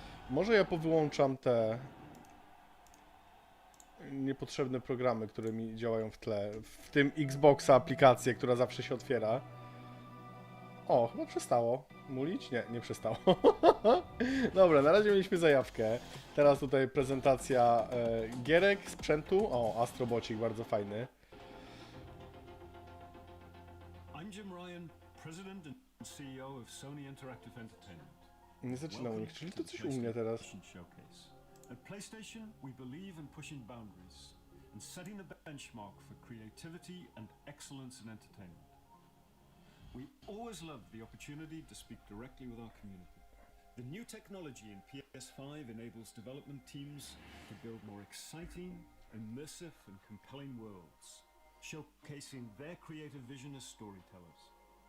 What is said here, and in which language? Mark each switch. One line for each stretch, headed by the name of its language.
Polish: Może ja powyłączam te niepotrzebne programy, które mi działają w tle. W tym Xboxa aplikację, która zawsze się otwiera. O, chyba przestało mulić? Nie, nie przestało. Dobra, na razie mieliśmy zajawkę. Teraz tutaj prezentacja gierek, sprzętu. O, Astrobocik, bardzo fajny.
English: I'm Jim Ryan, President and CEO of Sony Interactive Entertainment.
Polish: Nie zaczynam u nich, czyli to coś u mnie teraz.
English: At PlayStation, we believe in pushing boundaries and setting the benchmark for creativity and excellence in entertainment. We always love the opportunity to speak directly with our community. The new technology in PS5 enables development teams to build more exciting, immersive and compelling worlds, showcasing their creative vision as storytellers.